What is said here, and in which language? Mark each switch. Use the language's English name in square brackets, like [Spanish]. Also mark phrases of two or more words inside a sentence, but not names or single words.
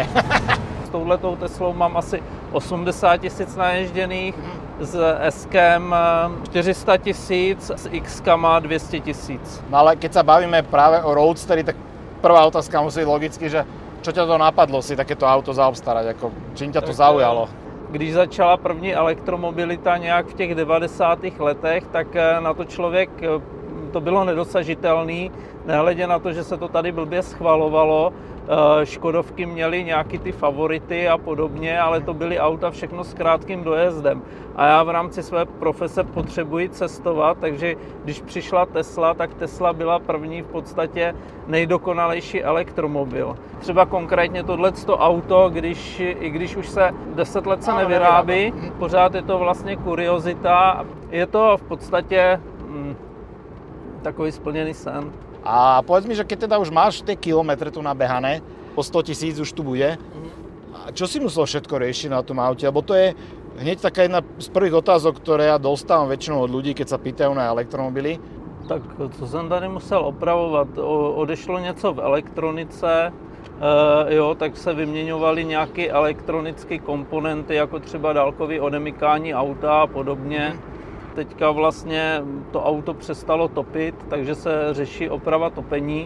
[Czech] S touhletou Teslou mám asi 80 000 naježděných, s S-kem 400 000, s X-kama 200 000. [Slovak] No ale keď sa bavíme práve o Roadsteri, tak prvá otázka musí byť logicky, že čo ťa to napadlo si takéto auto zaobstarať, ako čím ťa to zaujalo? [Czech] Když začala první elektromobilita nějak v těch 90. letech, tak na to člověk, to bylo nedosažitelný, nehledě na to, že se to tady blbě schvalovalo. Škodovky měly nějaký ty favority a podobně, ale to byly auta všechno s krátkým dojezdem. A já v rámci své profese potřebuji cestovat, takže když přišla Tesla, tak Tesla byla první v podstatě nejdokonalejší elektromobil. Třeba konkrétně tohleto auto, i když už se 10 let se nevyrábí, pořád je to vlastně kuriozita. Je to v podstatě takový splněný sen. [Slovak] A povedz mi, že keď teda už máš tie kilometre tu nabehané, po 100 000 už tu bude, a čo si musel všetko riešiť na tom aute? Lebo to je hneď taká jedna z prvých otázok, ktoré ja dostávam väčšinou od ľudí, keď sa pýtajú na elektromobily. [Czech] Tak co jsem tady musel opravovat? Odešlo něco v elektronice, tak se vyměňovaly nějaké elektronické komponenty, jako třeba dálkový odemykání auta a podobně. Teďka vlastně to auto přestalo topit, takže se řeší oprava topení.